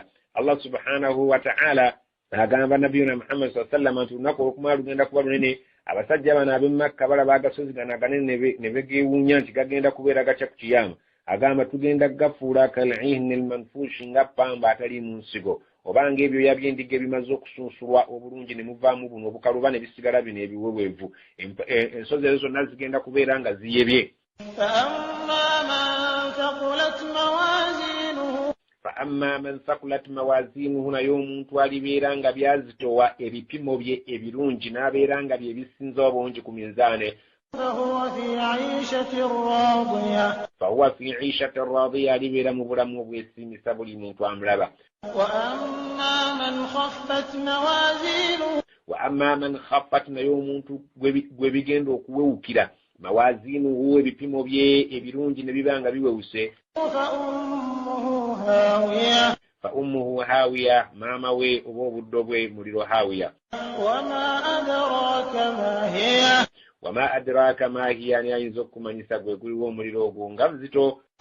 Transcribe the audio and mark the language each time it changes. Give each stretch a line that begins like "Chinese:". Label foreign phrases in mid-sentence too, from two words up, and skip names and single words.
Arabic: الله سبحانه وتعالى
Ganda: agamba
Arabic: نبينا محمد صلى الله عليه وسلم
Ganda: nti olunaku olukumala lugenda kuba lunene abasajja bano ab'emakka balaba agasozi gano aganene ne begeewuunya nti gagenda kubeera gatya ku kiyama agamba tugenda gafuula
Arabic: كالعهن المنفوش
Ganda: nga ppamba atali mu nsigo obanga ebyoya by'endiga ebimaze okusunsulwa obulungi ne muvaamu buno obukaluba ne bisigala bino ebiweweevu ensozi ezo zonna zigenda kubeera nga ziyebye.
Arabic: فأما من ثقلت موازينه
Ganda: naye omuntu alibeera nga byazitowa ebipimo bye ebirungi n'abeera nga bye bisinza obungi ku minzaane
Arabic: فهو في عيشة راضية
Ganda: alibeera mu bulamu obwesimisa buli muntu amulaba.
Arabic: وأما من خفت
Ganda: naye omuntu gwe bigenda okuwewukira mawazinuhu ebipimo bye ebirungi ne bibanga biwewuse
Arabic: فأمه هاوية
Ganda: maama we oba obuddo bwe muliro hawiya.
Arabic: وما أدراك ما هيه
Ganda: ani ayinza okumanyisa gwe guliwo omuliro ogwo nga buzito.